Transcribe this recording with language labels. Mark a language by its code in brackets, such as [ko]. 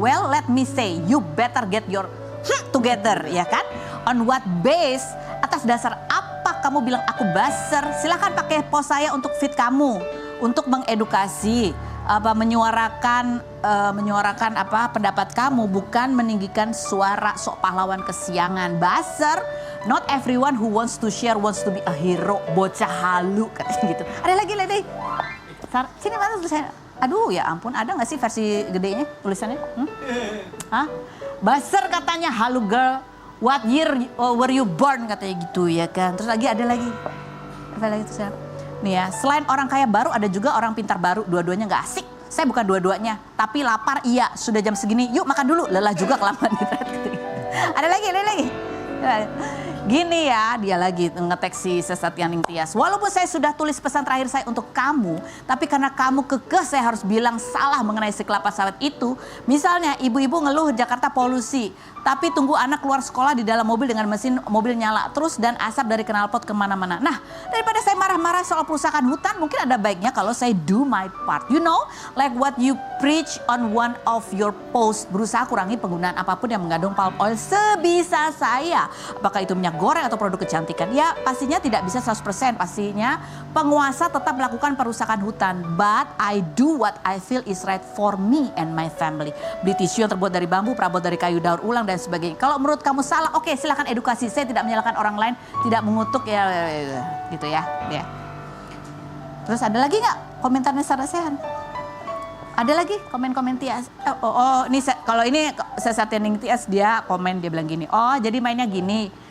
[en] Well, let me say, you better get your together, [id] ya kan? [en] On what base? [id] Atas dasar apa kamu bilang aku baser? Silahkan pakai post saya untuk feed kamu. Untuk mengedukasi, menyuarakan pendapat kamu, bukan meninggikan suara sok pahlawan kesiangan. [en] Baser, not everyone who wants to share wants to be a hero. [id] Bocah halu katanya gitu. Ada lagi. Sini mana tulisannya? Aduh ya ampun, ada nggak sih versi gedenya tulisannya? Hah? Baser katanya, halu girl. [en] What year were you born [id] katanya gitu ya kan. Terus ada lagi. Apa lagi tuh? Nih ya, selain orang kaya baru ada juga orang pintar baru, dua-duanya nggak asik. Saya bukan dua-duanya, tapi lapar iya, sudah jam segini, yuk makan dulu, lelah juga kelamaan. Ada lagi. Gini ya, dia lagi ngetek si Sesatianing Tias. Walaupun saya sudah tulis pesan terakhir saya untuk kamu, tapi karena kamu kekeh saya harus bilang salah mengenai si kelapa sawit itu. Misalnya ibu-ibu ngeluh Jakarta polusi, tapi tunggu anak keluar sekolah di dalam mobil dengan mesin mobil nyala terus dan asap dari knalpot kemana-mana. Nah, daripada saya marah-marah soal perusahaan hutan, mungkin ada baiknya kalau saya [en] do my part. You know, like what you preach on one of your posts. [id] Berusaha kurangi penggunaan apapun yang mengandung palm oil sebisa saya. Apakah itu minyak goreng atau produk kecantikan? Ya, pastinya tidak bisa 100%. Pastinya penguasa tetap melakukan perusahaan hutan. [en] But I do what I feel is right for me and my family. [id] Beli tisu yang terbuat dari bambu, perabot dari kayu daur ulang, dan sebagainya. Kalau menurut kamu salah, oke, silakan edukasi. Saya tidak menyalahkan orang lain, tidak mengutuk ya gitu ya. Terus ada lagi nggak komentarnya Sarah Sechan? Ada lagi komen-komen Tias. Ini kalau ini Sesatianing Tias dia komen, dia bilang gini. Oh, jadi mainnya gini.